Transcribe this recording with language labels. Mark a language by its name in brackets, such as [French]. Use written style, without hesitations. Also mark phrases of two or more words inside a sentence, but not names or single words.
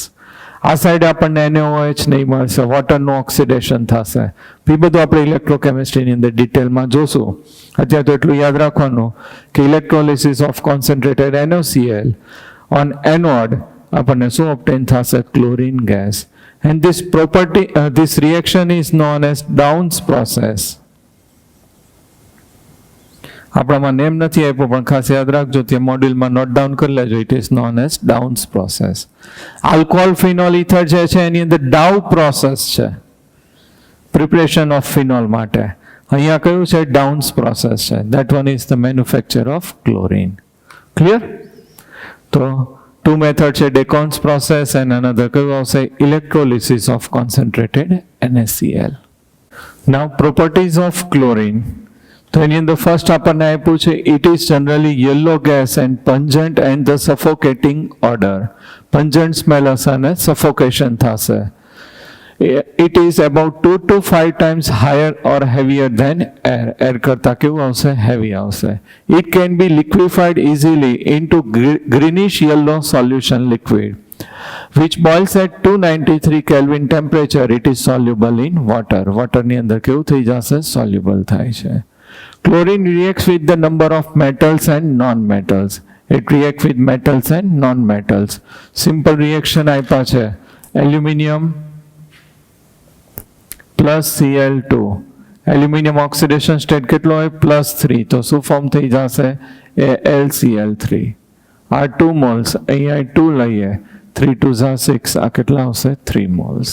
[Gujarati] આ સાઈડ આપણને NaOH નહીં મળશે, [English] waterનું oxidation [Gujarati] થશે. એ બધું આપણે ઇલેક્ટ્રોકેમિસ્ટ્રીની અંદર ડિટેલમાં જોશું. અત્યારે તો એટલું યાદ રાખવાનું કે [English] electrolysis of concentrated NaCl on anode [Gujarati] આપણને શું ઓબ્ટેન થશે [English] chlorine gas. And this property, this reaction is known as Downs process. [Gujarati] આપણામાં નેમ નથી આપ્યો પણ ખાસ યાદ રાખજો, તે મોડ્યુલમાં [English] note down [Gujarati] કરી લેજો. [English] It is known as Downs process. alcohol phenol ether [Gujarati] જે છે એની અંદર ડાઉ પ્રોસેસ છે [English] preparation of phenol [Gujarati] માટે. અહીંયા કયું છે ડાઉન્સ પ્રોસેસ છે. [English] That one is the manufacture of chlorine. ક્લિયર? તો two method છે Decon's process and another [Gujarati] કયું આવશે [English] electrolysis of concentrated NaCl. Now properties of chlorine. [Gujarati] તો એની અંદર ફર્સ્ટ આપણને આપ્યું છે [English] it is generally yellow gas and pungent and the suffocating odor. pungent smell [Gujarati] હશે અને suffocation થશે. [English] It is about 2 to 5 times higher or heavier than air. [Gujarati] Air કરતા કેવું આવશે heavy આવશે. [English] It can be liquefied easily into greenish yellow solution liquid which boils at 293 Kelvin temperature. It is soluble in water. water [Gujarati] ની અંદર કેવું થઈ જશે [English] soluble [Gujarati] થાય છે. [English] Chlorine reacts with the number of metals and non-metals. It reacts with metals and non-metals. Simple reaction [Gujarati] આપ્યા છે [English] aluminium plus Cl2. aluminium oxidation state [Gujarati] કેટલો હોય +3, તો શું ફોર્મ થઈ જશે AlCl3. આ 2 મોલ્સ, અહીંયા 2 લઈએ 3 2 6, આ કેટલા આવશે 3 મોલ્સ.